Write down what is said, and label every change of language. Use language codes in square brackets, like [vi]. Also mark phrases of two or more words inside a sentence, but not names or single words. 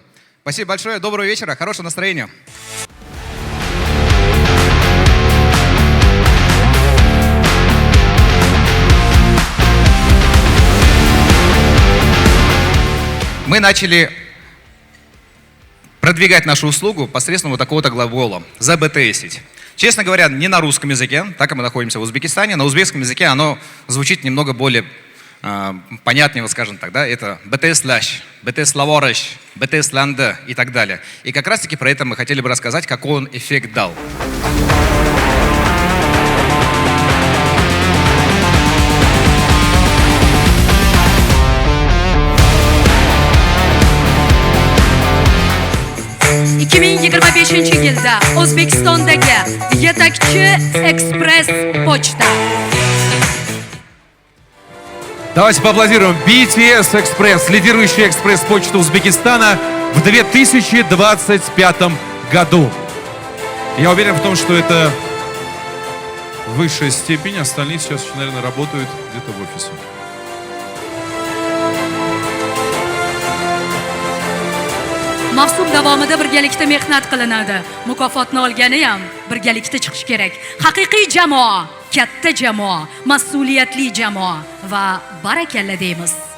[ru] Спасибо большое, доброго вечера, хорошего настроения. Мы начали продвигать нашу услугу посредством вот такого-то глагола «забтсить». Честно говоря, не на русском языке, так как мы находимся в Узбекистане, на узбекском языке оно звучит немного более понятнее, скажем так, да, это «бтс-ляш», «бтс-лавораш», «бтс-ланда» и так далее. И как раз-таки про это мы хотели бы рассказать, какой он эффект дал. [uz] yilda O'zbekistondagi yetakchi Экспресс почта. [ru] Давайте поаплодируем. BTS Экспресс, лидирующая экспресс-почта Узбекистана в 2025 году. Я уверен в том, что это высшая степень. Остальные сейчас еще, наверное, работают где-то в офисе. [uz] Mavsum davomida birgalikda mehnat qilinadi. Mukofotni olgani ham birgalikda chiqish kerak. Haqiqiy jamoa, katta jamoa, mas'uliyatli jamoa va barakalla deymiz.